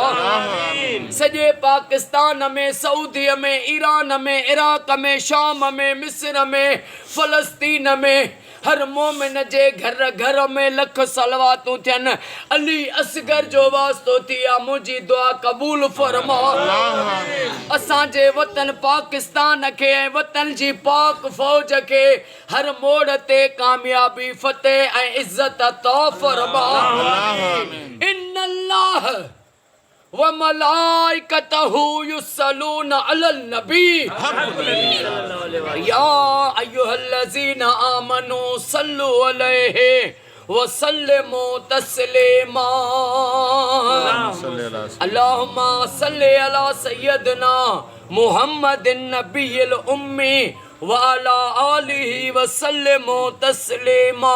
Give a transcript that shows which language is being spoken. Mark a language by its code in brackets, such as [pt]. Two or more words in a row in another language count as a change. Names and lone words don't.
[sd] सॼे पाकिस्तान में सऊदीअ में ईरान में इराक में शाम में मिस्र में फ़लस्तीन में हर मोमिन जे घर घर में लख सलवातूं थियनि। अली असगर जो वास्तो थी आहे मुंहिंजी दुआ क़बूल फरमा। असांजे वतन पाकिस्तान खे ऐं वतन जी पाक फ़ौज खे हर मोड़ ते कामयाबी फतेह ऐं इज़त अता फरमा। [ar] إن الله وملائكته يصلون على النبي يا أيها الذين آمنوا صلوا عليه وسلموا تسليما. اللهم صل على سيدنا محمد النبي الأمي وعلى آله وسلموا تسليما.